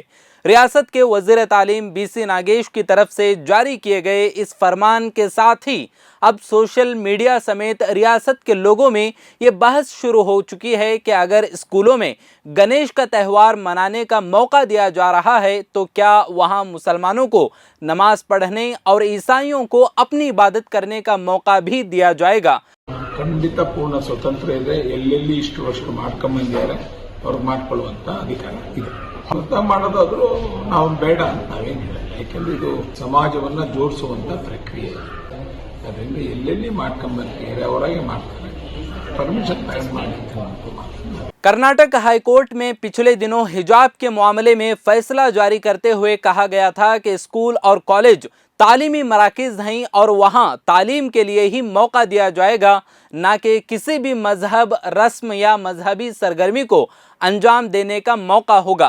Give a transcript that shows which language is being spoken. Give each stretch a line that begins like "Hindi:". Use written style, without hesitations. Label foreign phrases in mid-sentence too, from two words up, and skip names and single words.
Urdu: ریاست کے وزیر تعلیم بی سی ناگیش کی طرف سے جاری کیے گئے اس فرمان کے ساتھ ہی اب
English: social media
Urdu: سمیت ریاست کے لوگوں میں یہ بحث شروع ہو چکی ہے کہ اگر اسکولوں میں گنیش کا تہوار منانے کا موقع دیا جا رہا ہے تو کیا وہاں مسلمانوں کو نماز پڑھنے اور عیسائیوں کو اپنی عبادت کرنے کا موقع بھی دیا جائے گا.
Kannada: ಖಂಡಿತ ಪೂರ್ಣ ಸ್ವತಂತ್ರ ಇದೆ. ಎಲ್ಲೆಲ್ಲಿ ಇಷ್ಟು ವರ್ಷ ಮಾಡ್ಕೊಂಬಂದಿದ್ದಾರೆ ಅವ್ರು ಮಾಡ್ಕೊಳ್ಳುವಂತ ಅಧಿಕಾರ ಇದೆ. ಅರ್ಥ ಮಾಡೋದಾದ್ರೂ ನಾವು ಬೇಡ ಅಂತ ನಾವೇನಿಲ್ಲ, ಯಾಕೆಂದ್ರೆ ಇದು ಸಮಾಜವನ್ನ ಜೋಡಿಸುವಂತ ಪ್ರಕ್ರಿಯೆ. ಅದರಿಂದ ಎಲ್ಲೆಲ್ಲಿ ಮಾಡ್ಕೊಂಬಂದಿದ್ದಾರೆ ಅವರಾಗೆ ಮಾಡ್ತಾರೆ, ಪರ್ಮಿಷನ್ ತಗೊಂಡು ಮಾಡಿ.
Urdu: کرناٹک ہائی کورٹ میں پچھلے دنوں حجاب کے معاملے میں فیصلہ جاری کرتے ہوئے کہا گیا تھا کہ اسکول اور کالج تعلیمی مراکز ہیں اور وہاں تعلیم کے لیے ہی موقع دیا جائے گا، نہ کہ کسی بھی مذہب، رسم یا مذہبی سرگرمی کو انجام دینے کا موقع ہوگا.